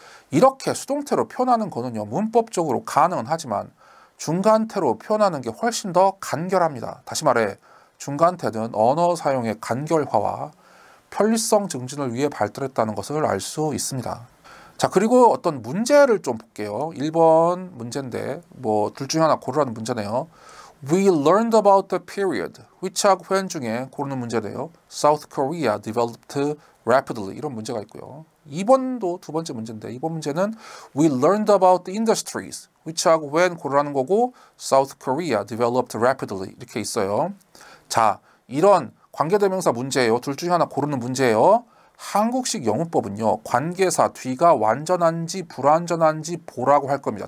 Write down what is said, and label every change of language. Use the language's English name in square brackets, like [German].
[Korean] 이렇게 수동태로 표현하는 거는요, 문법적으로 가능은 하지만 중간태로 표현하는 게 훨씬 더 간결합니다. 다시 말해 중간태는 언어 사용의 간결화와 편리성 증진을 위해 발달했다는 것을 알 수 있습니다. 자, 그리고 어떤 문제를 좀 볼게요. 1번 문제인데 뭐 둘 중에 하나 고르라는 문제네요. [English] We learned about the period which [Korean] 하고 [English] when [Korean] 중에 고르는 문제네요. [English] South Korea developed rapidly [Korean] 이런 문제가 있고요. 2번도 두 번째 문제인데 2번 문제는 [English] We learned about the industries which [Korean] 하고 when 고르라는 거고 [English] South Korea developed rapidly [Korean] 이렇게 있어요. 자, 이런 관계대명사 문제예요. 둘 중에 하나 고르는 문제예요. 한국식 영문법은요, 관계사 뒤가 완전한지 불완전한지 보라고 할 겁니다.